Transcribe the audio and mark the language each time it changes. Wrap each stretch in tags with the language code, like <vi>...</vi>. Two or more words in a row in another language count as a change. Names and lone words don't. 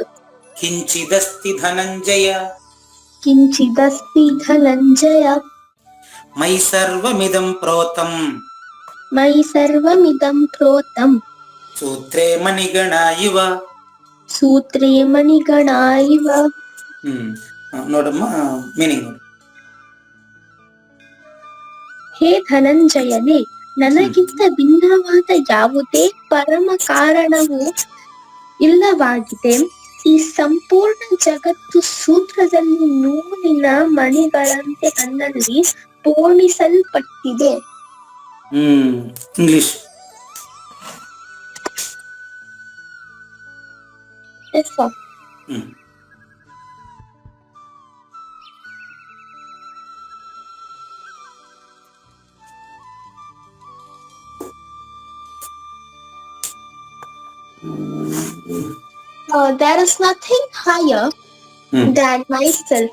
<sa>కించిదస్తి ధనంజయ, కించిదస్తి ధనంజయ, మయి సర్వమిదం ప్రోతం, మయి సర్వమిదం ప్రోతం, సూత్రే మణిగణా ఇవ. సూత్రే మణిగణా ఇవ.</sa> <kn>ನೋಡಮ್ಮ ಮೀನಿಂಗ್. ಹೇ ಧನಂಜಯನೇ, ನನಗಿಂತ ಭಿನ್ನವಾದ ಯಾವುದೇ ಪರಮ ಕಾರಣವು ಇಲ್ಲವಾಗಿದೆ. ಈ ಸಂಪೂರ್ಣ ಜಗತ್ತು ಸೂತ್ರದಲ್ಲಿ ನೂಲಿನ ಮಣಿಗಳಂತೆ ನನ್ನಲ್ಲಿ ಪೋಣಿಸಲ್ಪಟ್ಟಿದೆ. ಇಂಗ್ಲಿಷ್.</kn> <en>Yes, sir. There is nothing higher than myself.</en>